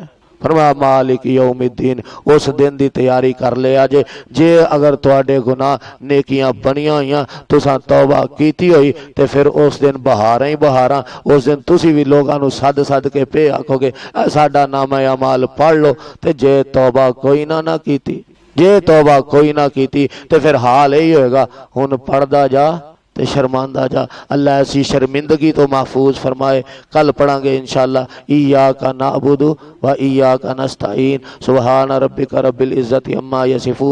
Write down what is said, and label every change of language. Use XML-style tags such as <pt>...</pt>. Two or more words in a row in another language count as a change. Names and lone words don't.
<pa>फरमाया</pa> <ar>مالك يوم الدين</ar> <pa>اس دن کی تیاری کر لیا جے اگر تہاڈے گناہ نیکیاں بنیاں ہوئی تساں توبہ کیتی ہوئی تو پھر اس دن بہاراں ہی بہاراں اس دن تسی بھی لوگوں کو سد سد کے پے آکھو گے ساڈا نامہ اعمال پڑھ لو. تو جے توبہ کوئی نہ کیتی جے توبہ کوئی نہ کیتی تو پھر حال یہی ہوئے گا ہن پڑھدا جا تے شرماندا جا. اللہ ایسی شرمندگی توں محفوظ فرمائے. کل پڑھاں گے</pa> <ar>إن شاء الله إياك نعبد وإياك نستعين سبحان ربك رب العزة عما يصفون.</ar>